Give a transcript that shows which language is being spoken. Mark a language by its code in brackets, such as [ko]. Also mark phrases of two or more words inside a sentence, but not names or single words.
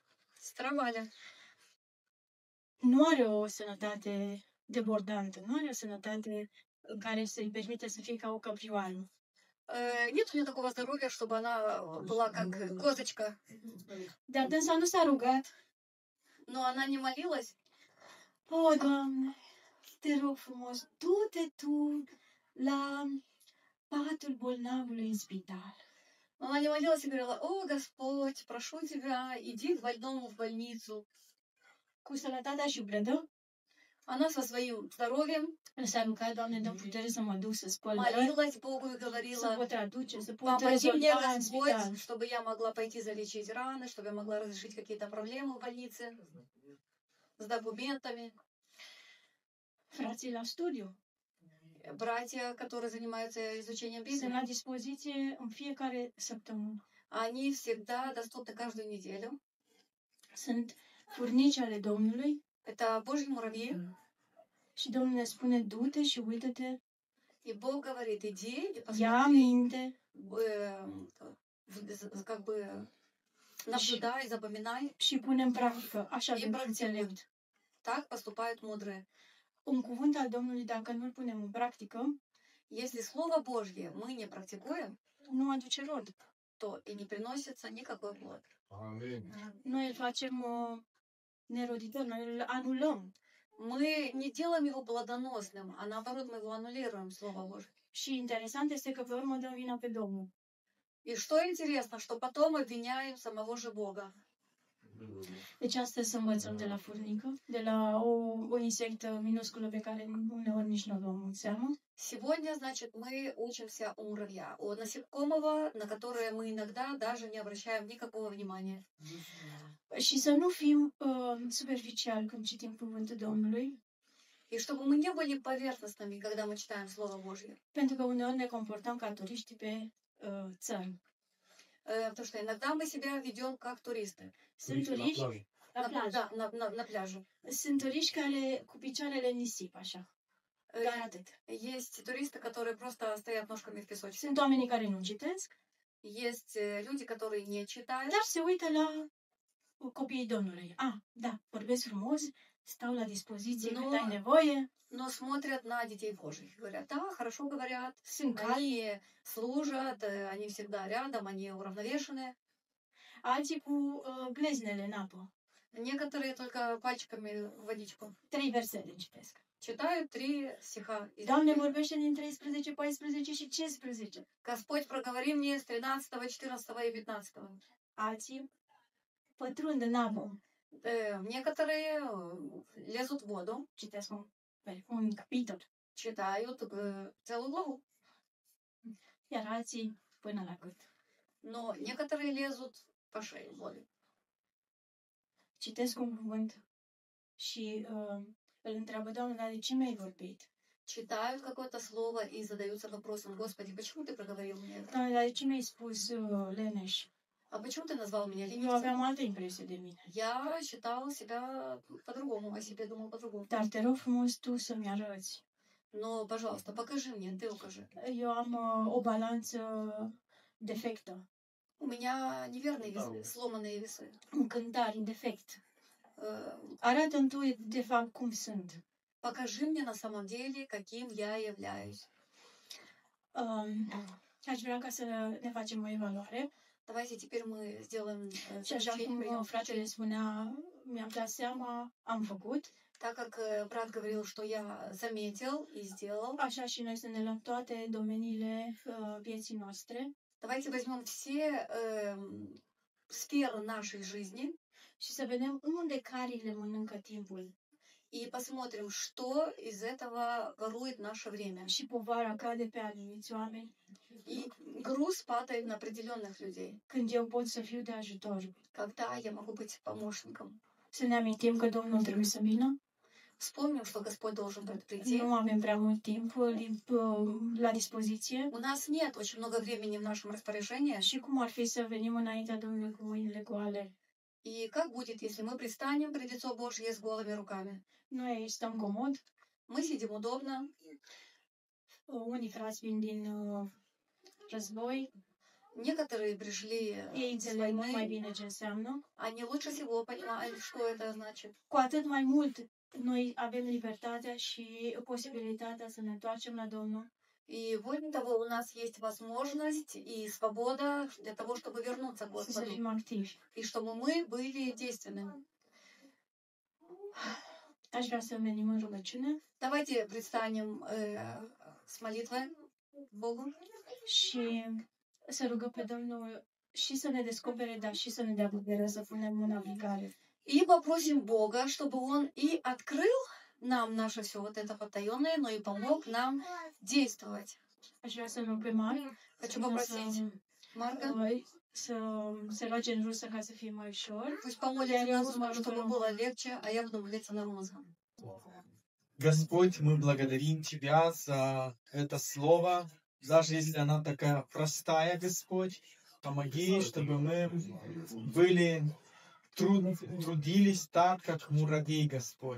[ru] Сестра Валя. [ro] nu are o sănătate debordantă, nu are o sănătate în care să-i permite să fie ca o căprioară. [ru] Нет у нее такого здоровья, чтобы она была как козочка. [ro] Dar dânsa nu s-a rugat. [ru] Но она не молилась. [ro] O, Doamne, te rog frumos, du-te Tu la patul bolnavului în spital. [ru] Но она не молилась и говорила: о, Господь, прошу Тебя, иди к больному в больницу. [ro] Cu sănătatea și blădă, [ru] Она со своим здоровьем [ro] s-a rugat, Doamne, dă putere să mă duc să spăl răni, [ru] молилась Богу и [ro] să [ru] говорила: [ro] pot traduce, să pot [ru] помоги мне, [ro] rezolva în spital. [ru] Господь, чтобы я могла пойти залечить раны, чтобы я могла разрешить какие-то проблемы в больнице с документами. [ro] Frații la studiu [ru] Братья, которые занимаются изучением [ro] sunt la [ru] Библии, [ro] dispoziție în fiecare săptămână. [ru] они всегда доступны каждую неделю. [ro] Sunt furnici ale Domnului [ru] Это Божьи муравьи. [ro] și Domnul ne spune, du-te și uită-te, [ru] И Бог говорит: иди и [ro] ia [ru] посмотри, [ro] minte [ru] как бы наблюдай, запоминай. [ro] și pune în practică. Așa [ru] И [ro] pentru înțelept. [ru] практикуй. Так поступают mудрые. [ro] Un cuvânt al Domnului, dacă nu-l punem în practică, [ru] Если Слово Божье мы не практикуем, [ro] nu aduce rod. [ru] то и не приносится никакой плод. [ro] Noi îl facem neroditor, noi îl anulăm. [ru] Мы не делаем его плодоносным, а наоборот мы его аннулируем, Слово Божье. [ro] Și interesant este că pe urmă dăm vina pe Domnul. [ru] И что интересно, что потом обвиняем самого же Бога. [ro] Deci astăzi să învățăm de la furnică, de la o insectă minusculă pe care uneori nici nu o luăm în seamă. [ru] Сегодня, значит, мы учимся у муравья, у насекомого, на которое мы иногда даже не обращаем никакого внимания. [ro] Și să nu fim superficiali când citim cuvântul Domnului, [ru] И чтобы мы не были поверхностными, когда мы читаем Слово Божье. [ro] pentru că uneori ne comportăm ca turiști pe țări. [ru] Потому что иногда мы себя ведем как туристы. [ro] Sunt turiști la plajă. [ru] Да, на пляже. [ro] Sunt turiști care cu picioarele în nisip, așa. Dar atât. [ru] Есть туристы, которые просто стоят ножками в песочке. [ro] Sunt oamenii care nu citesc, [ru] Есть люди, которые не читают, [ro] dar se uită la copiii Domnului. Da, vorbesc frumos, stau la dispoziție Nu. când ai nevoie, [ru] но смотрят на детей Божьих. Говорят: да, хорошо говорят, [ro] sunt calmi. [ru] они служат, они всегда рядом, они уравновешенные. [ro] Alții cu gleznele în apă. [ru] Некоторые только пальчиками в водичку. [ro] 3 versete citesc. [ru] Читают 3 стиха. из [ro] Doamne, [ru] Библии. [ro] vorbește din 13, 14 și 15. [ru] Господь, проговори мне с 13, 14 и 15. [ro] Alții pătrund în apă. [ru] Некоторые лезут в воду, [ro] Citesc un capitol. [ru] читают целую главу. [ro] Iar alții până la gât. [ru] Но некоторые лезут по шее в воду. [ro] Citesc un cuvânt și îl întreabă, Doamne, dar de ce mi-ai vorbit? [ru] Читают какое-то слово и задаются вопросом: Господи, почему ты проговорил мне это? [ro] Doamne, dar de ce mi-ai spus leneș? [ru] А почему ты назвал меня [ro] Eu [ru] ленивцем? [ro] aveam altă impresie de mine. [ru] Я считал себя по-другому, о себе думал по-другому. [ro] Dar te rog frumos tu să-mi arăți. [ru] Но, пожалуйста, покажи мне, ты укажи. [ro] Eu am o balanță defectă, [ru] У меня неверные весы, сломанные весы. [ro] un cântar în defect. Э, Arată-mi tu de fapt cum sunt. [ru] Покажи мне на самом деле, каким я являюсь. [ro] Aș vrea ca să ne facem o evaluare. [ru] Давайте теперь мы сделаем [ro] Și așa cum fratele spunea, mi-am dat seama, am făcut. [ru] Так как брат говорил, что я заметил и сделал, [ro] Așa și noi să ne luăm toate domeniile vieții noastre [ru] давайте возьмем все сферы нашей жизни [ro] și să vedem unde carile mănâncă timpul [ru] и посмотрим, что из этого ворует наше время. [ro] și povara cade pe anumiți oameni, [ru] И груз падает на определенных людей. [ro] când eu pot să fiu de ajutor. [ru] Когда я могу быть помощником. [ro] să ne amintim că Domnul trebuie să vină. [ru] Вспомним, что Господь должен прийти. [ro] Nu avem prea mult timp la dispoziție. [ru] У нас нет очень много времени в нашем распоряжении. [ro] Și cum ar fi să venim înaintea Domnului cu mâinile goale? [ru] И как будет, если мы предстанем пред лицо Божье с голыми руками? [ro] Noi aici stăm comod. [ru] Мы сидим удобно. [ro] Unii frați vin din război. [ru] Некоторые пришли [ro] Ei [ru] с [ro] înțeleg mult mai [ru] войны. [ro] bine ce înseamnă. [ru] Они лучше всего понимают, что это значит. [ro] Cu atât mai mult noi avem libertatea și posibilitatea să ne întoarcem la Domnul. [ru] И более того, у нас есть возможность и свобода для того, чтобы вернуться к [ro] Să [ru] Господу. [ro] fim activi. [ru] И чтобы мы были действенными. [ro] Aș vrea să venim în rugăciune [ru] Давайте предстанем с молитвой Богу. [ro] și să rugăm pe Domnul și să ne descopere, dar și să ne dea putere să punem în aplicare. [ru] И попросим Бога, чтобы Он и открыл нам наше все вот это потаенное, но и помог нам действовать. [ro] Aș vrea să rog pe Marc [ru] Хочу попросить Марка, [ro] să se roage în rusă ca să fie mai ușor. [ru] пусть помолится на русском, чтобы было легче, а я буду молиться на русском. Господь, мы благодарим Тебя за это слово, даже если она такая простая, Господь. Помоги, чтобы мы трудились так, как муравей, Господь.